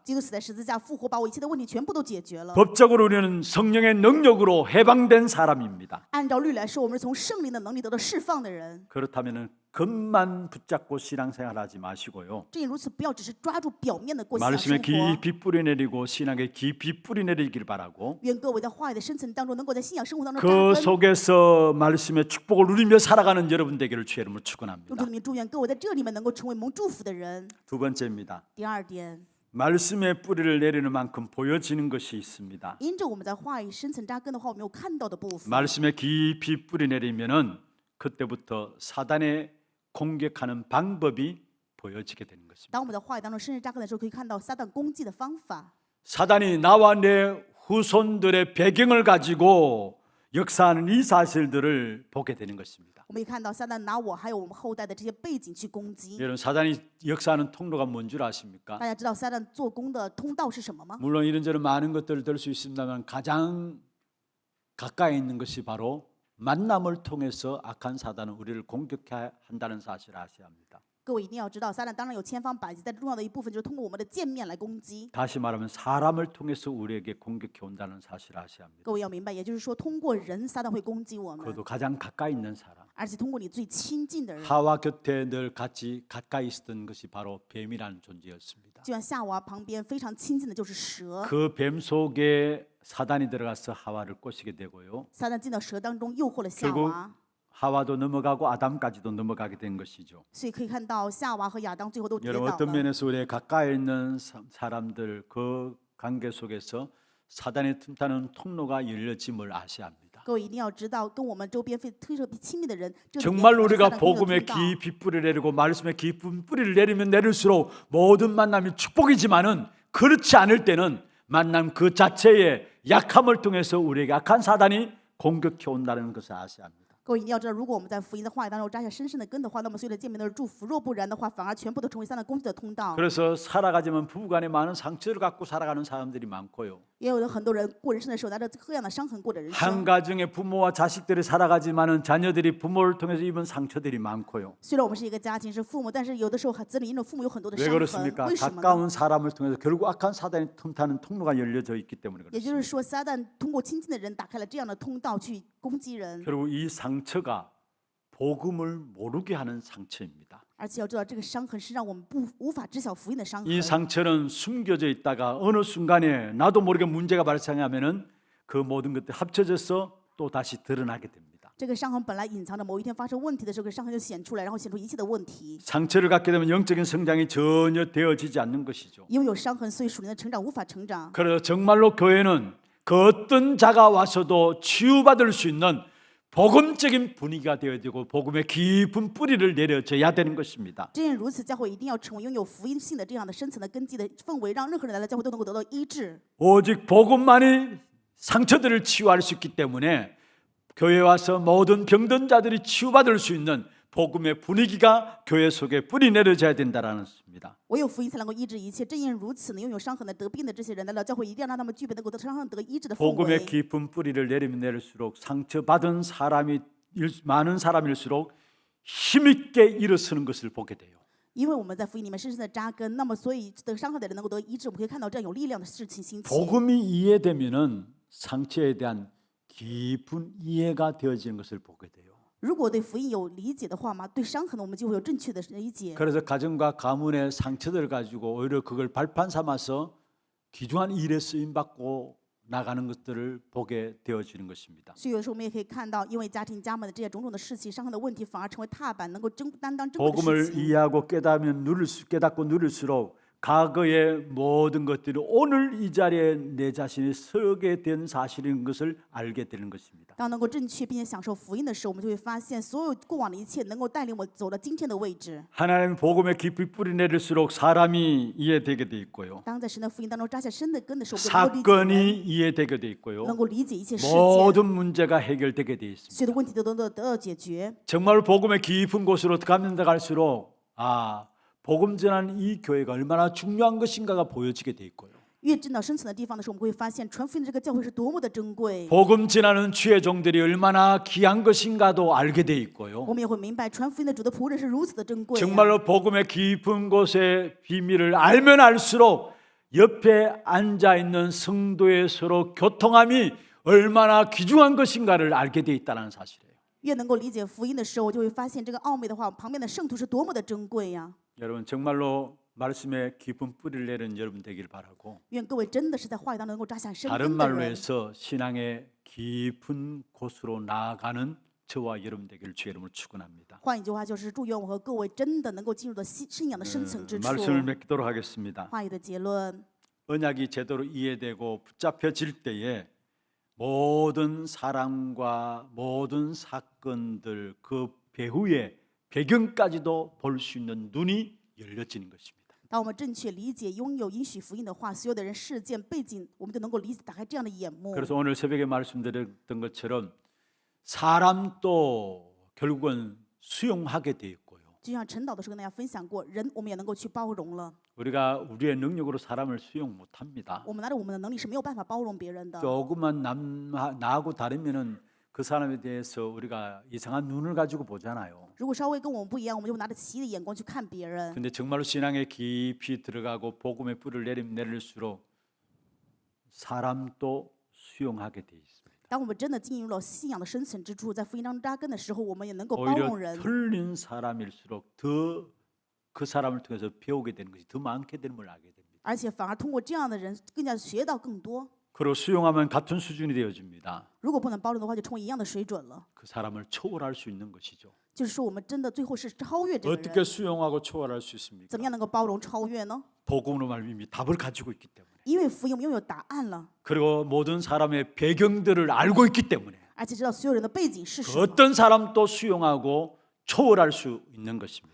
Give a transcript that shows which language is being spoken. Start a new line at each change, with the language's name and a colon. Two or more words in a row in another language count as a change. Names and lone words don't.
Chinese: 基督死在十字架复活，把我一切的问题全部都解决了。
Korean: 법적으로 우리는 성령의 능력으로 해방된 사람입니다.
Chinese: 按照律来说，我们是从圣灵的能力得到释放的人。
Korean: 그렇다면은 겉만 붙잡고 신앙생활하지 마시고요.
Chinese: 正因如此，不要只是抓住表面的过信仰
Korean: 말씀에
Chinese: 生活。
Korean: 깊이 뿌리 내리고 신앙에 깊이 뿌리 내리길 바라고
Chinese: 愿各位在话语的深层当中，能够在信仰生活当中
Korean: 그
Chinese: 扎根。
Korean: 속에서 말씀의 축복을 누리며 살아가는 여러분 되기를 주의 이름으로
Chinese: 用
Korean: 축원합니다.
Chinese: 主的名祝愿各位在这里面能够成为蒙祝福的人。
Korean: 두 번째입니다.
Chinese: 第二点，
Korean: 말씀의 뿌리를 내리는 만큼 보여지는 것이 있습니다.
Chinese: 因着我们在话语深层扎根的话，我们有看到的部分。
Korean: 말씀에 깊이 뿌리 내리면은 그때부터 사단의 공격하는 방법이 보여지게 되는 것입니다.
Chinese: 当我们在话语当中深深扎根的时候，可以看到撒旦攻击的方法。
Korean: 사단이 나와 내 후손들의 배경을 가지고 역사하는 이 사실들을 보게 되는 것입니다.
Chinese: 我们也看到撒旦拿我还有我们后代的这些背景去攻击。
Korean: 여러분 사단이 역사하는 통로가 뭔 줄 아십니까?
Chinese: 大家知道撒旦做工的通道是什么吗？
Korean: 물론 이런저런 많은 것들을 들 수 있습니다만 가장 가까이 있는 것이 바로 만남을 통해서 악한 사단은 우리를 공격해야 한다는 사실을 아셔야 합니다.
Chinese: 各位一定要知道，撒旦当然有千方百计，但重要的一部分就是通过我们的见面来攻击。
Korean: 다시 말하면 사람을 통해서 우리에게 공격해 온다는 사실을 아셔야 합니다.
Chinese: 各位要明白，也就是说，通过人，撒旦会攻击我们，
Korean: 그것도 가장 가까이 있는 사람.
Chinese: 而且通过你最亲近的人。
Korean: 하와 곁에 늘 같이 가까이 있었던 것이 바로 뱀이라는 존재였습니다.
Chinese: 就像夏娃旁边非常亲近的就是蛇，
Korean: 그 뱀 속에 사단이 들어가서 하와를 꼬시게 되고요.
Chinese: 撒旦进到蛇当中诱惑了夏
Korean: 결국
Chinese: 娃，
Korean: 하와도 넘어가고 아담까지도 넘어가게 된 것이죠.
Chinese: 所以可以看到夏娃和亚当最后都跌
Korean: 여러분
Chinese: 倒
Korean: 어떤
Chinese: 了。
Korean: 면에서 우리 가까이 있는 사람들 그 관계 속에서 사단의 틈타는 통로가 열려짐을 아셔야 합니다.
Chinese: 各位一定要知道，跟我们周边特别亲密的人，这里面
Korean: 정말
Chinese: 可能是
Korean: 우리가
Chinese: 撒旦攻击的
Korean: 복음에
Chinese: 通道。
Korean: 깊이 뿌리를 내리고 말씀에 깊은 뿌리를 내리면 내릴수록 모든 만남이 축복이지만은 그렇지 않을 때는 만남 그 자체의 약함을 통해서 우리에게 악한 사단이 공격해 온다는 것을 아셔야 합니다.
Chinese: 各位一定要知道，如果我们在福音的话语当中扎下深深的根的话，那么所有的见面都是祝福；若不然的话，反而全部都成为撒旦攻击的通道。
Korean: 그래서 살아가지만 부부간에 많은 상처를 갖고 살아가는 사람들이 많고요.
Chinese: 也有很多人过人生的时候，拿着各样的伤痕过的人
Korean: 한
Chinese: 生。
Korean: 가정의 부모와 자식들이 살아가지만은 자녀들이 부모를 통해서 입은 상처들이 많고요.
Chinese: 虽然我们是一个家庭是父母，但是有的时候子女因着父母有很多的
Korean: 왜
Chinese: 伤痕。
Korean: 그렇습니까?
Chinese: 为什么呢？
Korean: 가까운 사람을 통해서 결국 악한 사단이 틈타는 통로가 열려져 있기 때문에
Chinese: 也就
Korean: 그렇습니다.
Chinese: 是说，撒旦通过亲近的人打开了这样的通道去攻击人，
Korean: 그리고 이 상처가 복음을 모르게 하는 상처입니다.
Chinese: 而且要知道，这个伤痕是让我们无法知晓福音的伤痕。
Korean: 이 상처는 숨겨져 있다가 어느 순간에 나도 모르게 문제가 발생하면은 그 모든 것들이 합쳐져서 또 다시 드러나게 됩니다.
Chinese: 这个伤痕本来隐藏着，某一天发生问题的时候，这个伤痕就显出来，然后显出一切的问题。
Korean: 상처를 갖게 되면 영적인 성장이 전혀 되어지지 않는 것이죠.
Chinese: 因为有伤痕，所以属灵的成长无法成长。
Korean: 그래서 정말로 교회는 그 어떤 자가 와서도 치유받을 수 있는 복음적인 분위기가 되어야 되고 복음의 깊은 뿌리를 내려져야 되는 것입니다.
Chinese: 正因如此，教会一定要成为拥有福音性的这样的深层的根基的氛围，让任何人来到教会都能够得到医治。
Korean: 오직 복음만이 상처들을 치유할 수 있기 때문에 교회 와서 모든 병든 자들이 치유받을 수 있는 복음의 분위기가 교회 속에 뿌리 내려져야 된다는 것입니다.
Chinese: 唯有福音才能够医治一切。正因如此呢，拥有伤痕的、得病的这些人来到教会，一定要让他们具备能够得伤痕得医治的氛
Korean: 복음의
Chinese: 围。
Korean: 깊은 뿌리를 내리면 내릴수록 상처받은 사람이 많은 사람일수록 힘있게 일어서는 것을 보게 돼요.
Chinese: 因为我们在福音里面深深的扎根，那么所以得伤害的人能够得医治，我们可以看到这样有力量的事情兴起。
Korean: 복음이 이해되면은 상처에 대한 깊은 이해가 되어지는 것을 보게 돼요.
Chinese: 如果对福音有理解的话嘛，对伤痕呢，我们就会有正确的理解。
Korean: 그래서 가정과 가문의 상처들을 가지고 오히려 그걸 발판 삼아서 귀중한 일에 쓰임 받고 나가는 것들을 보게 되어지는 것입니다.
Chinese: 所以有时候我们也可以看到，因为家庭家门的这些种种的事情、伤痕的问题，反而成为踏板，能够担当珍贵的
Korean: 복음을
Chinese: 事情。
Korean: 이해하고 깨닫고 누릴수록 과거의 모든 것들이 오늘 이 자리에 내 자신이 서게 된 사실인 것을 알게 되는 것입니다.
Chinese: 当能够正确并且享受福音的时候，我们就会发现，所有过往的一切能够带领我走到今天的位置。
Korean: 하나님 복음에 깊이 뿌리 내릴수록 사람이 이해되게 돼 있고요.
Chinese: 当在神的福音当中扎下深的根的时候，我们能够理解
Korean: 사건이
Chinese: 人，
Korean: 이해되게 돼 있고요.
Chinese: 能够理解一切事件，
Korean: 모든 문제가 해결되게 돼 있습니다.
Chinese: 所有的问题都能够得到解决。
Korean: 정말 복음의 깊은 곳으로 가면 갈수록 복음 전하는 이 교회가 얼마나 중요한 것인가가 보여지게 돼 있고요.
Chinese: 越进到深层的地方的时候，我们会发现传福音的这个教会是多么的珍贵。
Korean: 복음 전하는 주의 종들이 얼마나 귀한 것인가도 알게 돼 있고요.
Chinese: 我们也会明白，传福音的主的仆人是如此的珍贵、啊。
Korean: 정말로 복음의 깊은 곳의 비밀을 알면 알수록 옆에 앉아 있는 성도의 서로 교통함이 얼마나 귀중한 것인가를 알게 돼 있다는 사실이에요.
Chinese: 越能够理解福音的时候，我就会发现这个奥秘的话，旁边的圣徒是多么的珍贵呀！
Korean: 여러분 정말로 말씀에 깊은 뿌리를 내리는 여러분 되길 바라고
Chinese: 愿各位真的是在话语当中能够扎下深
Korean: 다른
Chinese: 根的
Korean: 말로
Chinese: 人。
Korean: 해서 신앙의 깊은 곳으로 나아가는 저와 여러분 되기를 주의 이름으로 축원합니다.
Chinese: 换一句话就是祝愿我和各位真的能够进入到信仰的深层之处。
Korean: 말씀을 맺도록 하겠습니다.
Chinese: 话语的结论，
Korean: 언약이 제대로 이해되고 붙잡혀질 때에 모든 사람과 모든 사건들 그 배후의 배경까지도 볼 수 있는 눈이 열려지는 것입니다.
Chinese: 当我们正确理解、拥有应许福音的话，所有的人、事件、背景，我们就能够理解、打开这样的眼目。
Korean: 그래서 오늘 새벽에 말씀드렸던 것처럼 사람도 결국은 수용하게 돼 있고요.
Chinese: 就像陈导的时候跟大家分享过，人我们也能够去包容了。
Korean: 우리가 우리의 능력으로 사람을 수용 못합니다.
Chinese: 我们拿着我们的能力是没有办法包容别人的。
Korean: 조금만 나하고 다르면은 그 사람에 대해서 우리가 이상한 눈을 가지고 보잖아요.
Chinese: 如果稍微跟我们不一样，我们就拿着奇异的眼光去看别人。
Korean: 근데 정말로 신앙에 깊이 들어가고 복음의 뿌리를 내릴수록 사람도 수용하게 돼 있습니다.
Chinese: 当我们真的进入了信仰的深层之处，在福音当中扎根的时候，我们也能够包
Korean: 오히려
Chinese: 容人。
Korean: 틀린 사람일수록 더 그 사람을 통해서 배우게 되는 것이 더 많게 되는 걸 알게 됩니다.
Chinese: 而且反而通过这样的人，更加学到更多。
Korean: 그리고 수용하면 같은 수준이 되어집니다.
Chinese: 如果不能包容的话，就成为一样的水准了。
Korean: 그 사람을 초월할 수 있는 것이죠.
Chinese: 就是说，我们真的最后是超越这个
Korean: 어떻게
Chinese: 人。
Korean: 수용하고 초월할 수 있습니까?
Chinese: 怎么样能够包容超越呢？
Korean: 복음으로 말미암아 이미 답을 가지고 있기 때문에.
Chinese: 因为福音我们拥有答案了，
Korean: 그리고 모든 사람의 배경들을 알고 있기 때문에
Chinese: 而且知道所有人的背景是
Korean: 그
Chinese: 什么，
Korean: 어떤 사람도 수용하고 초월할 수 있는 것입니다.